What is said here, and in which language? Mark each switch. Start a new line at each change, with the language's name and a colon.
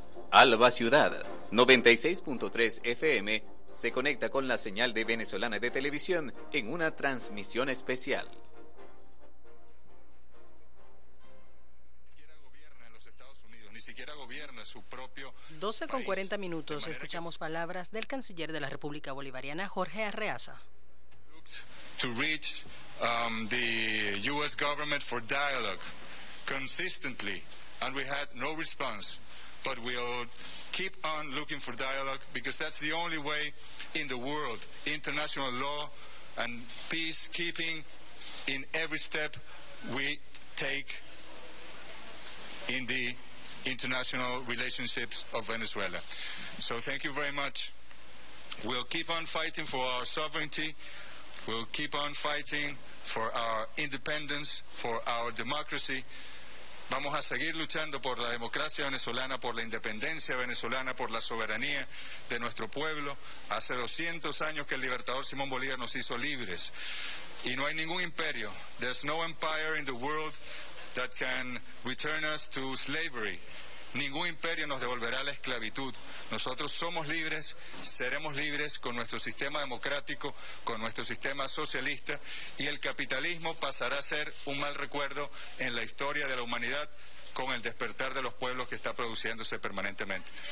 Spanish: Alba Ciudad, 96.3 FM, se conecta con la señal de Venezolana de Televisión en una transmisión especial. Ni siquiera gobierna su propio país. 12:40, escuchamos palabras del canciller de la República Bolivariana, Jorge Arreaza.
English: the U.S. government for dialogue consistently, and we had no response. But we'll keep on looking for dialogue because that's the only way in the world, international law and peacekeeping in every step we take in the international relationships of Venezuela. So thank you very much. We'll keep on fighting for our sovereignty. We'll keep on fighting for our independence, for our democracy.
Spanish: Vamos a seguir luchando por la democracia venezolana, por la independencia venezolana, por la soberanía de nuestro pueblo. Hace 200 años que el libertador Simón Bolívar nos hizo libres. Y no hay ningún imperio.
English: There's no empire in the world that can return us to slavery.
Spanish: Ningún imperio nos devolverá la esclavitud. Nosotros somos libres, seremos libres con nuestro sistema democrático, con nuestro sistema socialista, y el capitalismo pasará a ser un mal recuerdo en la historia de la humanidad con el despertar de los pueblos que está produciéndose permanentemente.